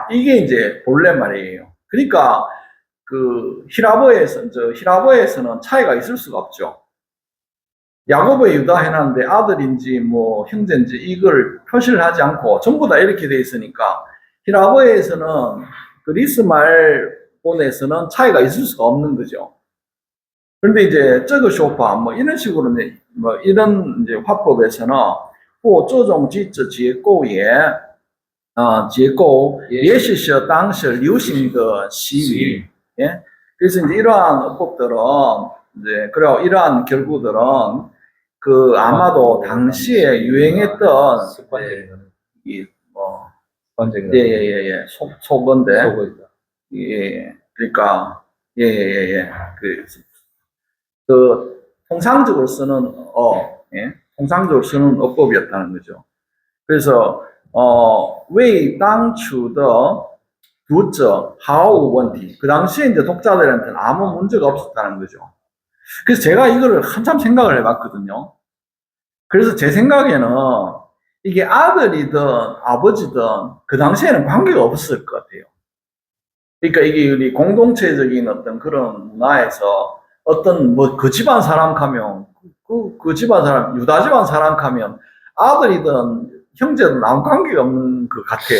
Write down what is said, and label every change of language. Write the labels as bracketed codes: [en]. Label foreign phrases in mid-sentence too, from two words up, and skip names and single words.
[ko] 이게 이제 본래 말이에요. 그러니까 그 히라보에서는 차이가 있을 수가 없죠. 야고보의 유다 해놨는데 아들인지 뭐 형제인지 이걸 표시를 하지 않고 전부 다 이렇게 돼 있으니까 히라보에서는 그리스 말본에서는 차이가 있을 수가 없는 거죠. 그런데 이제 [zh] 这个说法 [ko] 뭐 이런 식으로 뭐 이런 이제 화법에서는 [zh] 或这种句子结构也许是当时流行的习语. [ko] 예? 그래서 이제 이러한 어법들은 이제 그리고 이러한 결구들은 그 아마도 당시에 유행했던 속어인데 예 그러니까 그 통상적으로 쓰는 통상적으로 쓰는 어법이었다는 거죠. [zh] 그래서 为当初的读者毫无问题. [ko] 그 당시에 이제 독자들한테는 아무 문제가 없었다는 거죠. 그래서 제가 이거를 한참 생각을 해봤거든요. 그래서 제 생각에는 이게 아들이든 아버지든 그 당시에는 관계가 없었을 것 같아요. 그러니까 이게 우리 공동체적인 어떤 그런 문화에서 어떤 뭐 그 집안 사람 가면 그 집안 사람 유다 집안 사람 가면 아들이든 형제든 아무 관계가 없는 것 같아요.